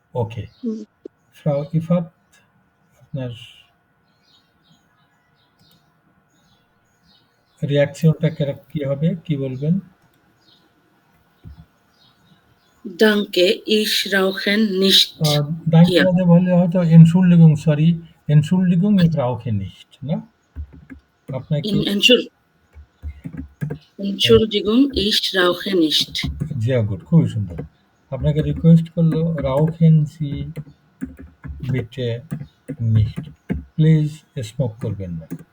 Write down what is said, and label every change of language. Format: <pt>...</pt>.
<bn>ওকে, ফ্রাউ ইফাত, আপনার রিয়াকশনটা কি হবে, কি বলবেন?</bn> <de>Danke, ich rauche nicht ডাইকে hier.</de> <bn>মধ্যে বললে হয়তো এনশুল্ডিগুং, সরি, এনশুল্ডিগুং ইফ রাউখে নিশ্ট না? আপনাকে</bn> <de>Entschuldigung, ich rauche nicht.</de> <bn>Zia good, খুবই সুন্দর। আপনাকে রিকোয়েস্ট করলো রাউখেন জি বিটে নিশ্ট, প্লিজ স্মোক করবেন না।</bn>